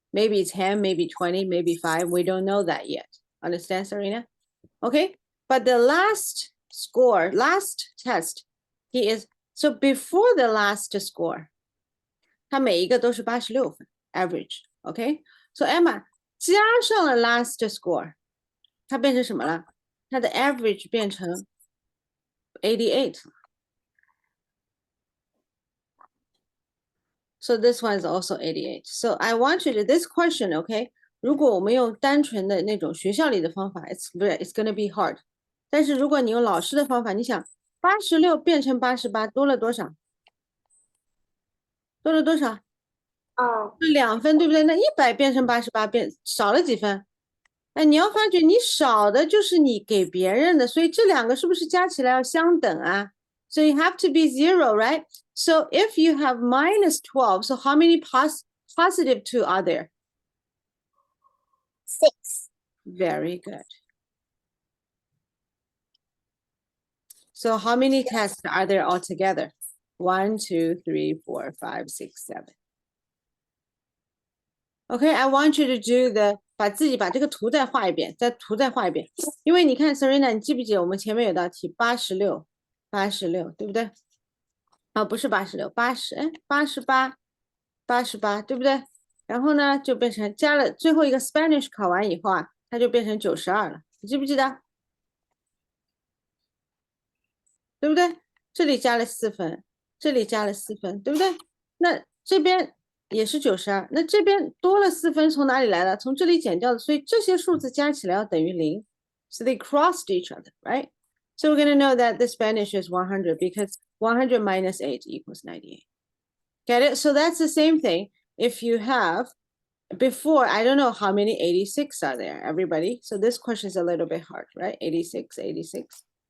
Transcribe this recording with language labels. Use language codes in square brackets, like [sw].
[en] Maybe it's 10, maybe 20, maybe 5. We don't know that yet. Understand, Serena? Okay, but the last score, last test, he is, so before the last score, [zh] 它每一个都是86分 [en] average, okay? [zh] So Emma 加上了 [en] last score, [zh] 它变成什么了？它的 average 变成88. [en] So this one is also 88. So I want you to, this question, okay? [zh] 如果我们用单纯的那种学校里的方法 [en] it's going to be hard. [zh] 但是如果你用老师的方法，你想86变成88多了多少？多了多少？哦， 2分，对不对？那100变成88少了几分？哎，你要发觉你少的就是你给别人的，所以这两个是不是加起来要相等啊？ [en] So you have to be 0, right? So if you have minus 12, so how many positive 2 are there? 6. Very good. So how many tests are there altogether? 1, 2, 3, 4, 5, 6, 7. Okay, I want you to do the [zh] 把这个图再画一遍，再画一遍。因为你看 Serena， 你记不记得我们前面有道题86，对不对？啊，不是86， 88，对不对？然后呢，就变成加了最后一个 Spanish 考完以后啊，它就变成92了，你记不记得？对不对？这里加了4分，这里加了4分，对不对？那这边也是92，那这边多了4分从哪里来的？从这里减掉的，所以这些数字加起来要等于0。 [en] So they crossed each other, right? So we're going to know that the Spanish is 100 because 100 minus 8 equals 98. Get it? So that's the same thing. If you have before, I don't know how many 86 are there, everybody. So this question is a little bit hard, right? 86, 86.